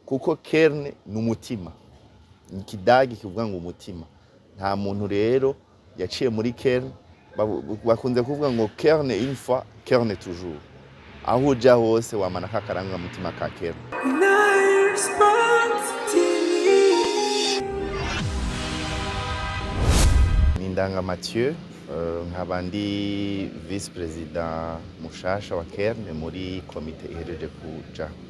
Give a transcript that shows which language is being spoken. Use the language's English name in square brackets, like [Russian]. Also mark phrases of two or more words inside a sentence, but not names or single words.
[Rundi] kuko Kern ni umutima, ikidagi kivuga ngo umutima. Nta muntu rero yaciye muri Kern, bakunze kuvuga ngo [French] Kern une fois, Kern toujours. [Rundi] Aho uja hose wamana kakaranga mutima ka Kern. Nindanga Mathieu, nkaba ndi [English] vice president [Rundi] mushasha wa Kern muri komite ihereje kuja.